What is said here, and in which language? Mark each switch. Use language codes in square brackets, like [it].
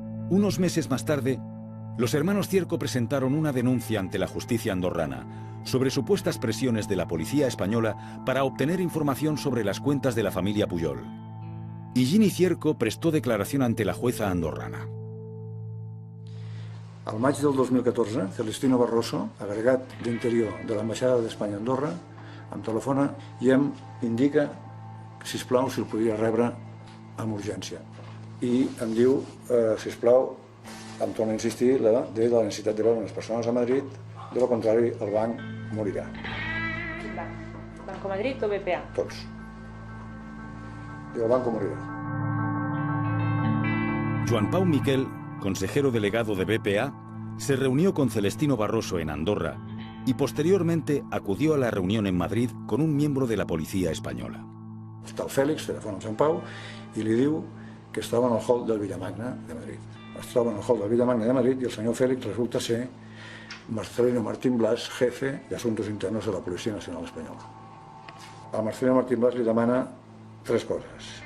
[es] Unos meses más tarde, los hermanos Cierco presentaron una denuncia ante la justicia andorrana sobre supuestas presiones de la policía española para obtener información sobre las cuentas de la familia Pujol. Higini Cierco prestó declaración ante la jueza andorrana. [ca] Al maig del 2014, Celestino Barroso, agregat d'Interior de l'Ambaixada d'Espanya a Andorra, em telefona i em indica, sisplau, si el podria rebre amb urgència. I em diu, sisplau, em torna a insistir de la necessitat de veure unes persones a Madrid, de lo contrari el banc morirà. [es] ¿Banco Madrid o BPA? [ca] Tots. Diu, el banco morirà. [es] Joan Pau Miquel, consejero delegado de BPA, se reunió con Celestino Barroso en Andorra y posteriormente acudió a la reunión en Madrid con un miembro de la policía española. [ca] Està el Fèlix, telefona amb Sant Pau, i li diu que estava en el hall del Villamagna de Madrid. Es troba en el hall del Villamagna de Madrid i el senyor Fèlix resulta ser Marcelino Martín Blas, jefe de Asuntos Internos de la Policía Nacional Espanyola. A Marcelino Martín Blas li demana 3 coses.